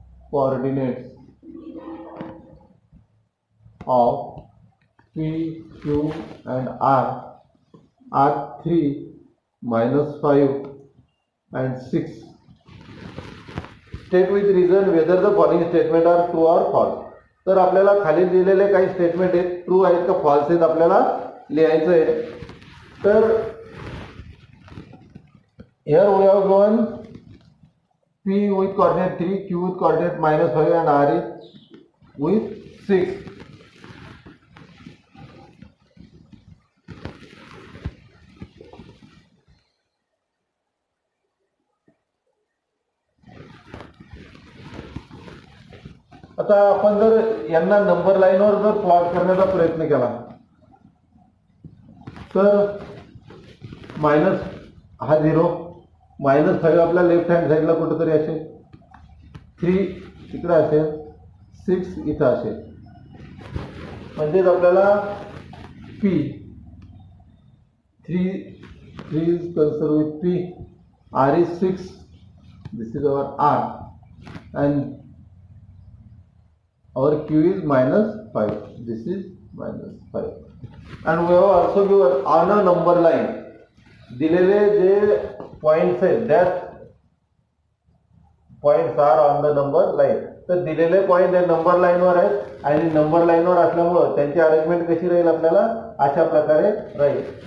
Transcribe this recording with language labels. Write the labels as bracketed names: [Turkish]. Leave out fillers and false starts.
[English] Coordinates of P, Q and R are 3, -5 and 6. State with reason whether the following statement are true or false. [Marathi] तर आपल्याला खाली दिलेले काही statement आहेत, true आहेत का फॉल्स आहेत आपल्याला लिहायचं आहे. [English] तर here we have given P with coordinate 3, Q with coordinate -5 and R is with 6. [Marathi] आता आपण जर यांना नंबर लाईनवर जर प्लॉट करण्याचा प्रयत्न केला तर मायनस हा 0, -5 आपल्या लेफ्ट हँड साईडला कुठेतरी असेल, 3 इकडे असेल, 6 इथं असेल. म्हणजेच आपल्याला [English] P 3 is concerned with P, R is 6, this is our R, and our q is -5. This is -5. And we have also given on a number line [Marathi] दिलेले जे पॉइंट्स आहेत [English] that points are on the number line. [Marathi] तर दिलेले point हे number लाईनवर आहेत आणि number लाईनवर असल्यामुळं त्यांची अरेंजमेंट कशी राहील आपल्याला अशा प्रकारे राहील.